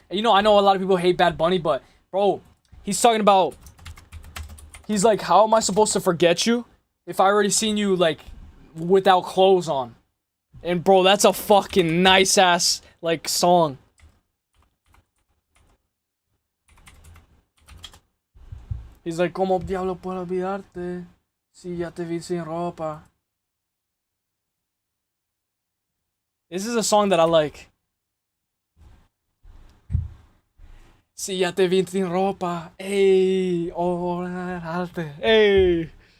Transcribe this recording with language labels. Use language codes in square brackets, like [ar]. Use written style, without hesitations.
[en] You know, I know a lot of people hate Bad Bunny, but... Bro, he's talking about... He's like, how am I supposed to forget you if I already seen you, like, without clothes on? And, bro, that's a fucking nice-ass, like, song. He's like, [es] como diablo puedo olvidarte si ya te vi sin ropa. [en] This is a song that I like. [es] Si ya te vi sin ropa. Hey, oh, hey.